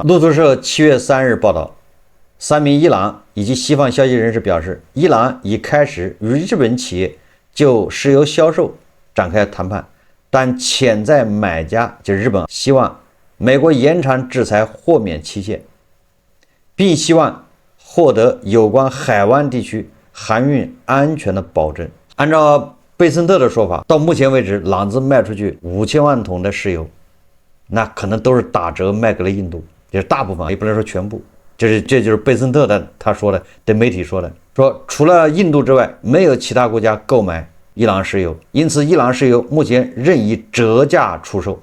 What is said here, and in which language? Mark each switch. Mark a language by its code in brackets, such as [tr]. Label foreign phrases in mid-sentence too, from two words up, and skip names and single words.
[zh] 路透社7月3日報道，3名伊朗以及西方消息人士表示，伊朗已開始與日本企業就石油銷售展開談判，但潛在買家就是日本，希望美國延長制裁豁免期限，並希望獲得有關海灣地區航運安全的保證。按照貝森特的說法，到目前為止，朗子賣出去5000 萬桶的石油，那可能都是打折賣給了印度，也是大部分，也不能說全部。這就是貝森特的他說的，對媒體說的，說除了印度之外，沒有其他國家購買伊朗石油，因此伊朗石油目前仍以折價出售。